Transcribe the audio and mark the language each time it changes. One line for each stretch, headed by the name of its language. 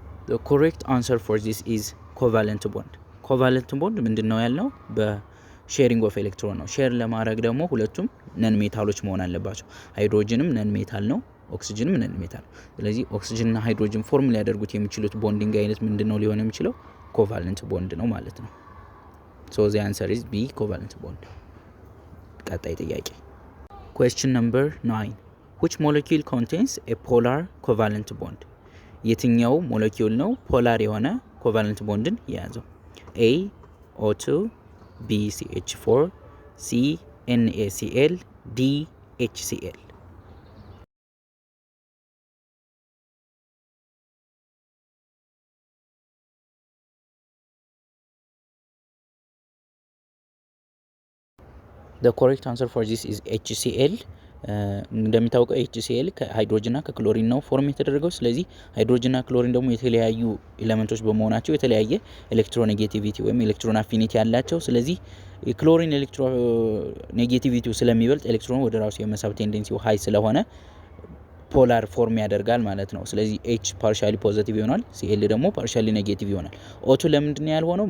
English: The correct answer for this is covalent bond.
Amharic: covalent bond ምንድነው ያልነው? ሼሪንግ ኦፍ ኤሌክትሮን ነው። ሼር ለማድረግ ደግሞ ሁለቱም ነን ሜታሎች መሆን አለባቸው። ሃይድሮጅንም ነን ሜታል ነው፣ ኦክሲጅንም ነን ሜታል ነው። ስለዚህ ኦክሲጅን እና ሃይድሮጅን ፎርም ሊያደርጉት የሚችሉት ቦንዲንግ አይነት ምንድነው ሊሆን የሚችለው? ኮቫለንት ቦንድ ነው ማለት ነው። ሶ
English: the answer is B covalent bond.
Amharic: ቀጣይ ጥያቄ
English: question number 9 which molecule contains a polar covalent bond?
Amharic: የትኛው ሞለኪውል ነው ፖላር የሆነ ኮቫለንት ቦንድን የያዘው?
English: A O2, B CH4, C NaCl, D HCl. The correct answer for this is HCl.
Amharic: እንደሚታወቀው HCl ከሃይድሮጅን እና ከክሎሪን ነው ፎርም የተደረገው። ስለዚህ ሃይድሮጅን እና ክሎሪን ደግሞ የተለያዩ ኤሌመንቶች በመሆናቸው የተለያየ ኤሌክትሮኔጌቲቪቲ ወይም ኤሌክትሮን አፊኒቲ ያላቸው። ስለዚህ የክሎሪን ኤሌክትሮኔጌቲቪቲው ስለሚበልጥ ኤሌክትሮን ወደ ራሱ የመሳብ ቴንደንሲው ሃይ ስለሆነ ፖላር ፎርም ያደርጋል ማለት ነው። ስለዚህ H ፓርሻሊ ፖዚቲቭ ይሆናል፣ Cl ደግሞ ፓርሻሊ ኔጌቲቭ ይሆናል። O2 ለምንድን ነው ያልሆነው?